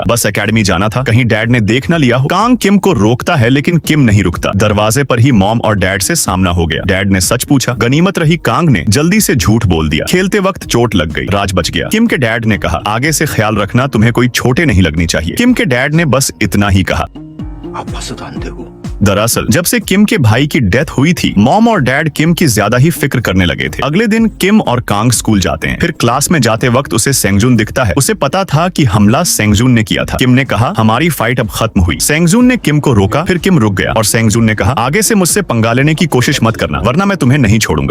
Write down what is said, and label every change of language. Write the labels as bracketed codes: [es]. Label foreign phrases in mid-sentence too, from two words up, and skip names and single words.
[hi] बस एकेडमी जाना था, कहीं डैड ने देख न लिया हो। कांग किम को रोकता है, लेकिन किम नहीं रुकता। दरवाजे पर ही मॉम और डैड से सामना हो गया। डैड ने सच पूछा, गनीमत रही कांग ने जल्दी से झूठ बोल दिया। खेलते वक्त चोट लग गई, राज बच गया। किम के डैड ने कहा, आगे से ख्याल रखना, तुम्हें कोई छोटे नहीं लगनी चाहिए। किम के डैड ने बस इतना ही कहा। [ko] 아파서도 안 되고. [hi] दरअसल जब से किम के भाई की डेथ हुई थी, मॉम और डैड किम की ज्यादा ही फिक्र करने लगे थे। अगले दिन किम और कांग स्कूल जाते हैं। फिर क्लास में जाते वक्त उसे सेंगजून दिखता है। उसे पता था कि हमला सेंगजून ने किया था। किम ने कहा, हमारी फाइट अब खत्म हुई। सेंगजून ने किम को रोका, फिर किम रुक गया और सेंगजून ने कहा, आगे से मुझसे पंगा लेने की कोशिश मत करना, वरना मैं तुम्हें नहीं छोड़ूंगा।